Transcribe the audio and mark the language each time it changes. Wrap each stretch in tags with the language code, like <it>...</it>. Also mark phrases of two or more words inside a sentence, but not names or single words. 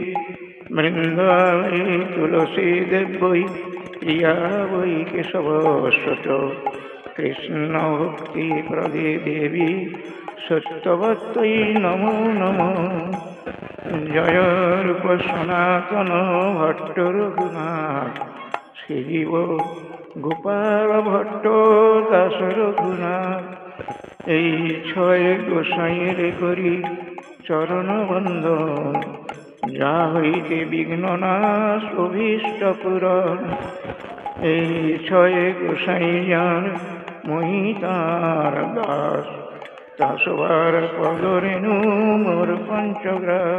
<sa>वृन्दावने तुलसी देवै प्रिया वै केशवस्वत कृष्ण भक्ति प्रदे देवी सत्यवत्यै नमो नमः। जय रूप सनातन भट्ट रघुनाथ श्रीजीव गोपाल भट्ट दास रघुनाथ।</sa> <bn>এই ছয় গোসাইয়ের করি চরণ বন্দন যা হইতে বিঘ্ন নাশ অভীষ্ট পূরণ। এই ছয় গোসাই যার মই তার দাস তা সবার পদরেণু মোর পঞ্চগ্রাস।</bn>